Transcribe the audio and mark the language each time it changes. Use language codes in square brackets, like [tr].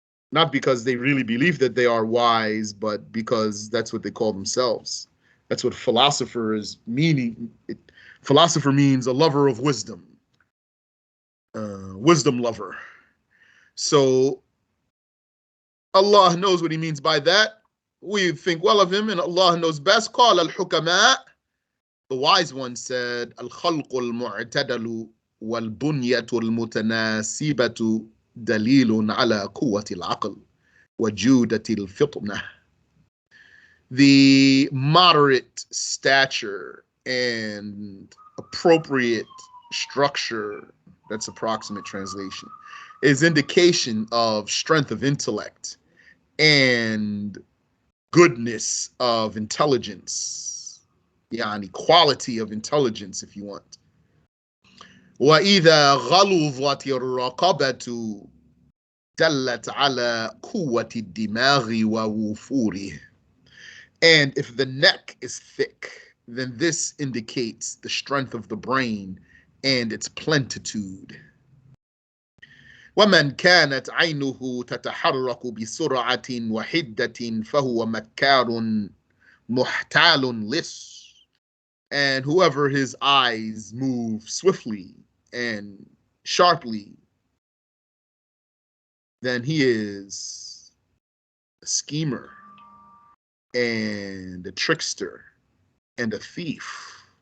[en] Not because they really believe that they are wise, but because that's what they call themselves. That's what philosopher is meaning. Philosopher means a lover of wisdom, wisdom lover. So Allah knows what he means by that. We think well of him, and Allah knows best. [ar] قال الحكماء, [en] the wise one said, [ar] الخلق المعتدل والبنية المتناسبة دليل على قوة العقل وجودة الفطنة. [en] The moderate stature and appropriate structure, that's approximate translation, is indication of strength of intellect and goodness of intelligence, yani quality of intelligence, if you want. [ar] وَإِذَا غَلُظَتِ الرَّقَبَةُ دَلَّتْ عَلَى قُوَّةِ الدِّمَاغِ وَوُفُورِهِ. [en] And if the neck is thick, then this indicates the strength of the brain and its plentitude. [ar] ومن كانت عينه تتحرك بسرعة وحدة فهو مكار محتال لص. [en] And whoever his eyes move swiftly and sharply, then he is a schemer and a trickster and a thief.